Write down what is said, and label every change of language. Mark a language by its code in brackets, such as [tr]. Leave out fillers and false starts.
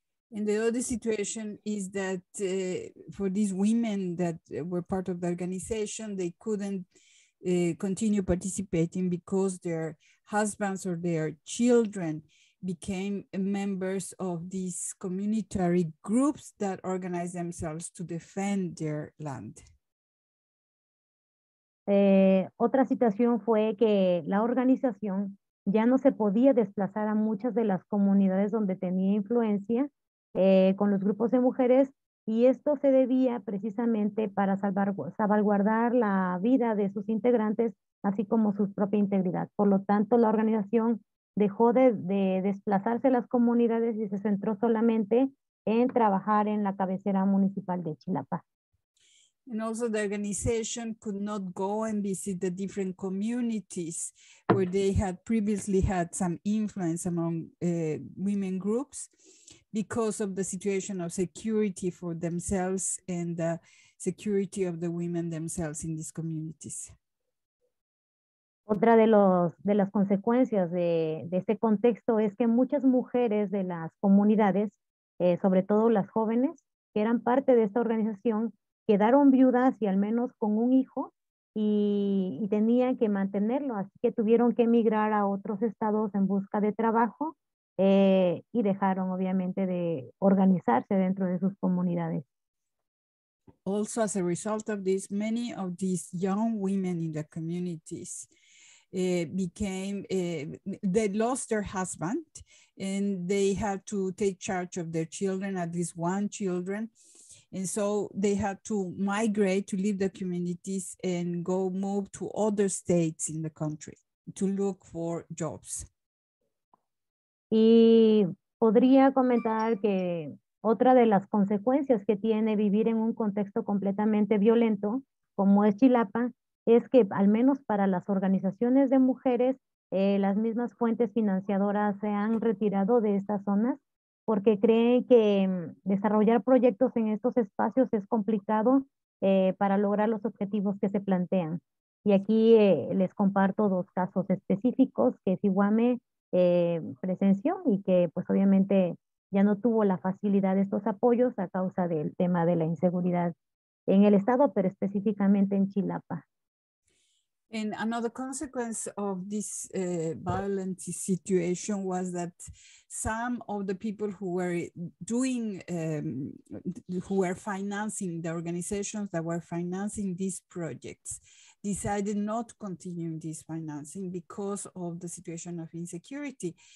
[en] And the other situation is that for these women that were part of the organization, they couldn't continue participating because their husbands or their children became members of these communitary groups that organize themselves to defend their land. [es] Otra situación fue que la organización ya no se podía desplazar a muchas de las comunidades donde tenía influencia con los grupos de mujeres, y esto se debía precisamente para salvaguardar la vida de sus integrantes, así como su propia integridad. Por lo tanto, la organización dejó de desplazarse a las comunidades y se centró solamente en trabajar en la cabecera municipal de Chilapa. [en] And also the organization could not go and visit the different communities where they had previously had some influence among women groups because of the situation of security for themselves and the security of the women themselves in these communities. [es] Otra de las consecuencias de este contexto es que muchas mujeres de las comunidades, sobre todo las jóvenes, que eran parte de esta organización, quedaron viudas y al menos con un hijo y tenían que mantenerlo, así que tuvieron que emigrar a otros estados en busca de trabajo y dejaron obviamente de organizarse dentro de sus comunidades. [en] Also, as a result of this, many of these young women in the communities they lost their husband and they had to take charge of their children, at least one children. And so they had to migrate to leave the communities and move to other states in the country to look for jobs. [es] Y podría comentar que otra de las consecuencias que tiene vivir en un contexto completamente violento, como es Chilapa, es que al menos para las organizaciones de mujeres, las mismas fuentes financiadoras se han retirado de estas zonas porque creen que desarrollar proyectos en estos espacios es complicado para lograr los objetivos que se plantean. Y aquí les comparto dos casos específicos que Siwame presenció y que pues obviamente ya no tuvo la facilidad de estos apoyos a causa del tema de la inseguridad en el estado, pero específicamente en Chilapa. [en] And another consequence of this violent situation was that some of the people who were doing, who were financing the organizations that were financing these projects, decided not to continue this financing because of the situation of insecurity.